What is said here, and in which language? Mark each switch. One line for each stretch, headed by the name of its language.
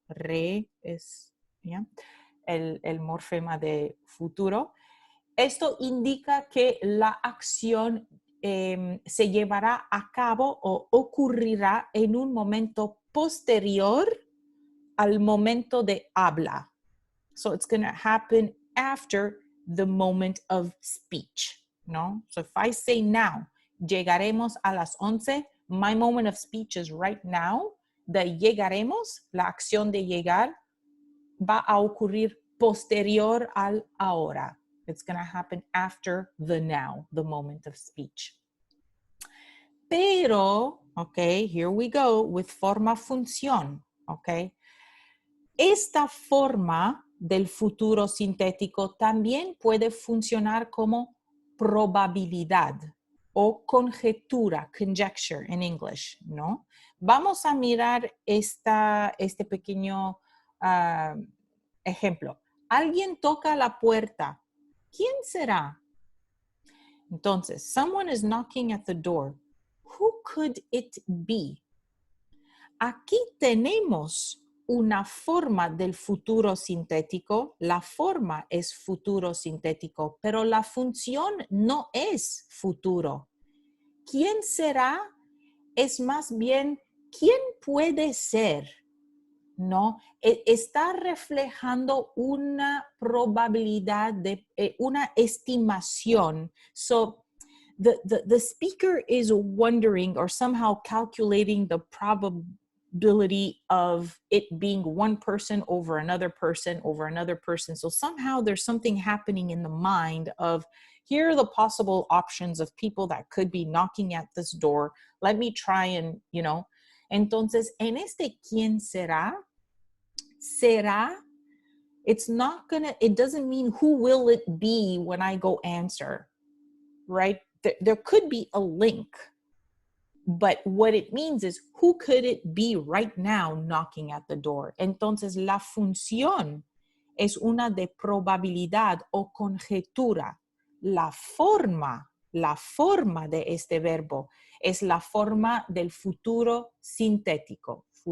Spanish: Re es, ¿ya? El morfema de futuro. Esto indica que la acción se llevará a cabo o ocurrirá en un momento posterior al momento de habla.
English: So it's going to happen after the moment of speech, ¿no? So if I say now,
Spanish: llegaremos a las 11,
English: my moment of speech is right now.
Spanish: De llegaremos, la acción de llegar va a ocurrir posterior al ahora.
English: It's going to happen after the now, the moment of speech. Pero, okay, here we go with forma función, okay.
Spanish: Esta forma del futuro sintético también puede funcionar como probabilidad o conjetura, conjecture en English, ¿no? Vamos a mirar este pequeño ejemplo. Alguien toca la puerta. ¿Quién será?
English: Entonces, someone is knocking at the door. Who could it be?
Spanish: Aquí tenemos una forma del futuro sintético. La forma es futuro sintético, pero la función no es futuro. ¿Quién será? Es más bien, ¿quién puede ser? ¿No? Está reflejando una probabilidad de una estimación.
English: So the speaker is wondering or somehow calculating the probability of it being one person over another person over another person. So somehow there's something happening in the mind of, here are the possible options of people that could be knocking at this door. Let me try and, you know.
Spanish: Entonces, en este ¿quién será?
English: Será, it's not gonna, it doesn't mean who will it be when I go answer, right? There could be a link, but what it means is who could it be right now knocking at the door?
Spanish: Entonces, la función es una de probabilidad o conjetura. La forma de este verbo es la forma del futuro sintético.